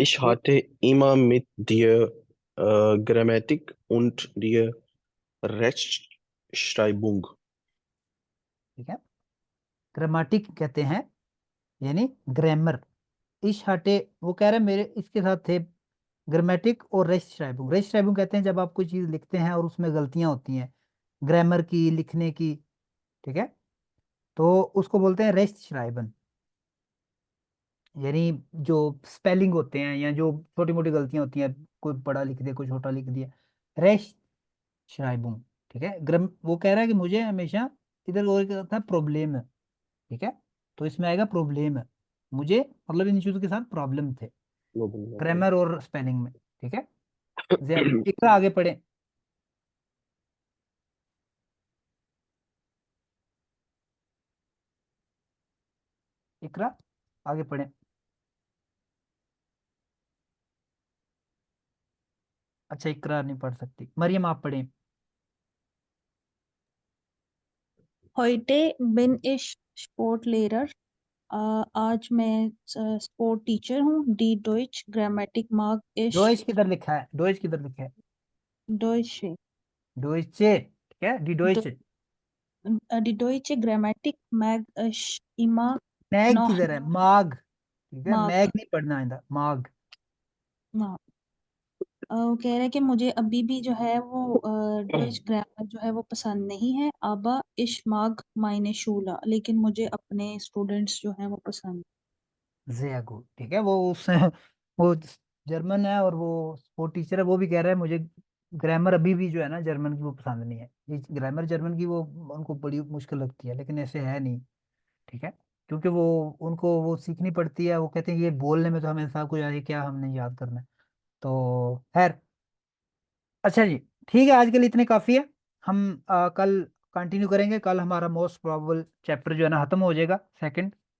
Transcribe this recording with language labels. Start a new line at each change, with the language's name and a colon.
German: ich hatte immer mit der Grammatik und der Rechtschreibung.
Hindi: ठीक है grammatic कहते हैं यानी ग्रामर इश हटे वो कह रहे हैं मेरे इसके साथ थे ग्रामेटिक और रेस्ट श्राइबुंग कहते हैं जब आप कोई चीज लिखते हैं और उसमें गलतियां होती हैं ग्रामर की लिखने की ठीक है तो उसको बोलते हैं रेस्ट श्राइबन यानी जो स्पेलिंग होते हैं या जो छोटी मोटी गलतियां होती हैं कोई बड़ा लिख दिया कोई छोटा लिख दिया रेस्ट श्राइबुंग ठीक है ग्राम वो कह रहा है कि मुझे हमेशा इधर और क्या था प्रॉब्लम है ठीक है तो इसमें आएगा प्रॉब्लम है मुझे मतलब इन चीजों के साथ प्रॉब्लम थे ग्रामर और स्पेलिंग में ठीक है इकरा आगे पढ़े इकरा आगे पढ़े अच्छा इकरा नहीं पढ़ सकती मरियम आप पढ़े
German: Heute bin ich Sportlehrer.
Hindi: आज मैं स्पोर्ट टीचर हूँ.
German: Die Deutsch Grammatik mag ich.
Hindi: Deutsch किधर लिखा है डोइच किधर लिखा है
German: Deutsche.
Hindi: डोइचे ठीक है D डोइचे
German: Die deutsche Grammatik mag ich immer मैग noch.
Hindi: किधर है माग ठीक है
German: Mag.
Hindi: मैग नहीं पढ़ना आइंदा माग हाँ. वो कह रहा है कि मुझे अभी भी जो है वो डच ग्रामर जो है वो पसंद नहीं है.
German: Aber ich mag meine Schüler.
Hindi: लेकिन मुझे अपने स्टूडेंट्स जो हैं वो पसंद.
German: sehr gut
Hindi: ठीक है वो उस वो जर्मन है और वो टीचर है वो भी कह रहा है मुझे ग्रामर अभी भी जो है ना जर्मन की वो पसंद नहीं है ये ग्रामर जर्मन की वो उनको बड़ी मुश्किल लगती है लेकिन ऐसे है नहीं ठीक है क्योंकि वो उनको वो सीखनी पड़ती है वो कहते हैं ये बोलने में तो हमें सब कुछ आए क्या हमने याद करना है तो खैर अच्छा जी ठीक है आज के लिए इतने काफ़ी है हम कल कंटिन्यू करेंगे कल हमारा मोस्ट प्रोबेबल चैप्टर जो है ना ख़त्म हो जाएगा सेकंड